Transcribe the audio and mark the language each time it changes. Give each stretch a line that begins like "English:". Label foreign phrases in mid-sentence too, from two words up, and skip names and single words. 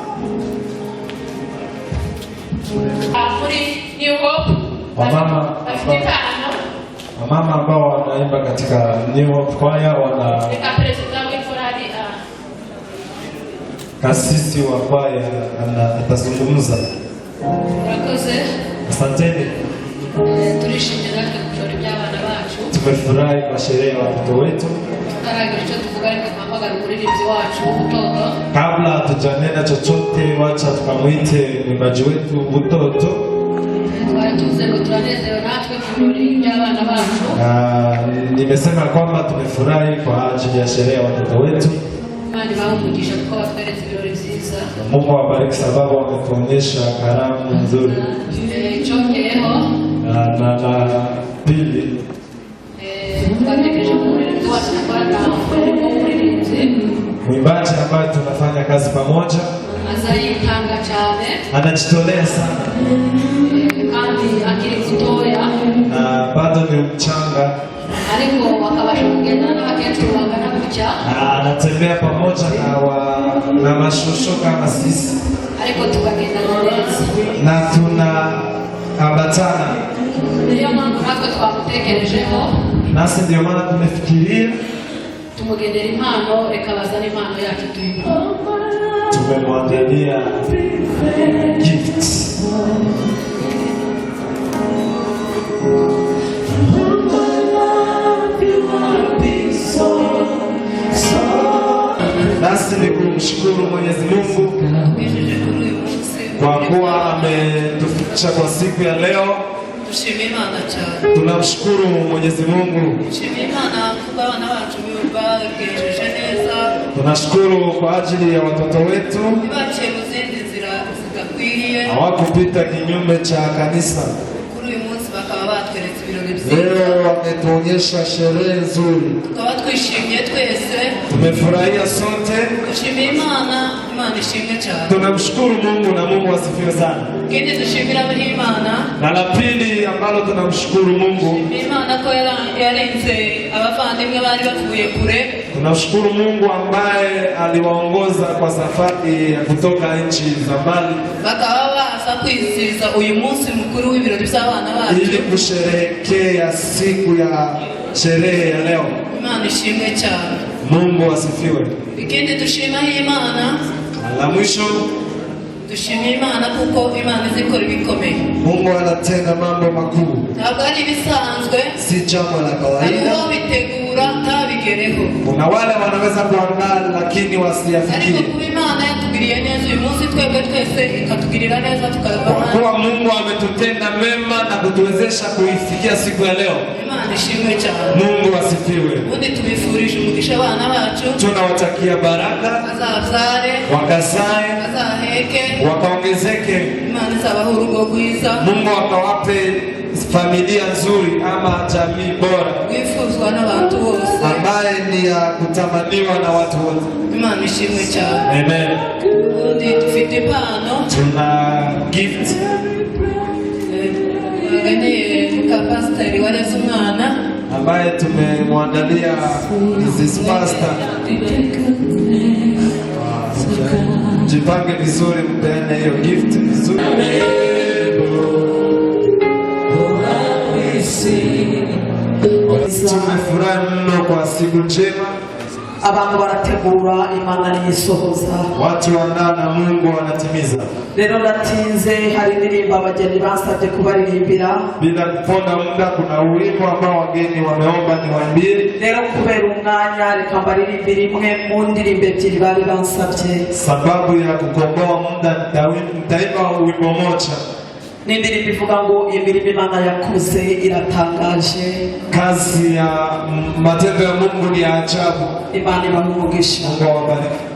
Swahili: Wamama ambao wanaimba katika New Hope Choir, wana kasisi wa kwaya atazungumza. Asanteni.
Kinyarwanda: Turishimira kujora iby'abana bacu.
Swahili: Tumefurahi kwa sherehe ya watoto wetu.
Kinyarwanda: Taragira icyo tuvuga ariko twamagana umuririmbyi wacu Butoto.
Swahili: Kabla hatujanena chochote, wacha tukamwite mwimbaji wetu Butoto.
Kinyarwanda: Twatuze ngo turanezerewe natwe kujora iby'abana bacu.
Swahili: Nimesema kwamba tumefurahi kwa ajili ya sherehe ya watoto wetu.
Kinyarwanda: Imana ibahe umugisha kuko batweretse ibirori byiza.
Swahili: Mungu awabariki sababu wametuonyesha karamu nzuri.
Kinyarwanda: Cyongeyeho
Swahili: Na pili
Kinyarwanda: twatekereje ku muririmbyi wacu nakorana umurimo w'umuririmbyi
Swahili: mwimbaji ambaye tunafanya kazi pamoja
Kinyarwanda: azayitanga cyane
Swahili: anajitolea sana
Kinyarwanda: kandi akiri mutoya
Swahili: na bado ni mchanga
Kinyarwanda: ariko akabasha kugendana n'abakecuru bangana gutya
Swahili: na anatembea pamoja na mashosho kama sisi
Kinyarwanda: ariko tukagendana neza
Swahili: na tuna ambatana.
Kinyarwanda: Niyo mpamvu natwe twamutekerejeho
Swahili: Nasi ndio maana tumefikiria
Kinyarwanda: tumugendera impano reka bazane impano yacu tuyimuha.
Swahili: Tumemwandalia gifts. Nasi ni kumshukuru Mwenyezi Mungu kwa kuwa ametufikisha kwa siku ya leo.
Kinyarwanda: Dushimira Imana cyane.
Swahili: Tunamshukuru Mwenyezi Mungu.
Kinyarwanda: Dushimira Imana kuba abana bacu bagejeje neza.
Swahili: Tunashukuru kwa ajili ya watoto wetu.
Kinyarwanda: Baciye mu zindi nzira zidakwiriye.
Swahili: Hawakupita kinyume cha kanisa.
Kinyarwanda: Kuri uyu munsi bakaba batweretse ibirori byiza.
Swahili: Leo wametuonyesha sherehe nzuri.
Kinyarwanda: Tukaba twishimye twese.
Swahili: Tumefurahia sote.
Kinyarwanda: Dushimira Imana, Imana ishimwe cyane.
Swahili: Tunamshukuru Mungu na Mungu asifiwe sana.
Kinyarwanda: Kindi dushimira Imana.
Swahili: Na la pili ambalo tunamshukuru Mungu.
Kinyarwanda: Imana ko yarenze abavandimwe bari bavuye kure.
Swahili: Tunashukuru Mungu ambaye aliwaongoza kwa safari ya kutoka nchi za mbali.
Kinyarwanda: Bakaba baza kwizihiza uyu munsi mukuru w'ibirori by'abana bacu.
Swahili: Ili kusherehekea siku ya sherehe ya leo.
Kinyarwanda: Imana ishimwe cyane.
Swahili: Mungu asifiwe.
Kinyarwanda: Ikindi dushima Imana.
Swahili: La mwisho
Kinyarwanda: dushimira Imana kuko Imana izikora ibikomeye.
Swahili: Mungu anatenda mambo makuu.
Kinyarwanda: Ntabwo ari ibisanzwe.
Swahili: Si jambo la kawaida.
Kinyarwanda: Ntabwo bitegura ntabigereho.
Swahili: Kuna wale wanaweza kuandaa lakini wasiyafikie.
Kinyarwanda: Ariko kuba Imana yatugiriye neza uyu munsi twebwe twese ikatugirira neza tukabona.
Swahili: Kwa kuwa Mungu ametutenda mema na kutuwezesha kuifikia siku ya leo.
Kinyarwanda: Imana ishimwe cyane.
Swahili: Mungu asifiwe.
Kinyarwanda: Ubundi tubifurije umugisha abana bacu.
Swahili: Tunawatakia baraka.
Kinyarwanda: Bazabyare.
Swahili: Wakazae.
Kinyarwanda: Bazaheke.
Swahili: Wakaongezeke.
Kinyarwanda: Imana izabahe urugo rwiza.
Swahili: Mungu akawape familia nzuri ama jamii bora.
Kinyarwanda: Wifuzwa n'abantu bose.
Swahili: Ambaye ni ya kutamaniwa na watu wote.
Kinyarwanda: Imana ishimwe cyane. Amen. Ubundi dufite impano.
Swahili: Tuna gift.
Kinyarwanda: Pasiteri wareze umwana
Swahili: ambaye tumemwandalia Mrs. Pastor. Jipange vizuri, mpeane hiyo gift vizuri. Tumefurahi mno kwa siku njema.
Kinyarwanda: Abantu barategura, Imana niyisohoza.
Swahili: Watu wandaa na Mungu wanatimiza.
Kinyarwanda: Rero natinze, hari indirimbo abageni basabye kubaririmbira.
Swahili: Bila kuponda muda, kuna wimbo ambao wageni wameomba niwaambie.
Kinyarwanda: Rero kubera umwanya reka mbaririmbire imwe mu ndirimbo ebyiri bari bansabye.
Swahili: Sababu ya kukomboa muda nitaimba wimbo moja.
Kinyarwanda: Ni indirimbo ivuga ngo imirimo Imana yakoze iratangaje.
Swahili: Kazi ya matendo ya Mungu ni ya ajabu.
Kinyarwanda: Imana ibahe umugisha.
Swahili: Mungu awabariki.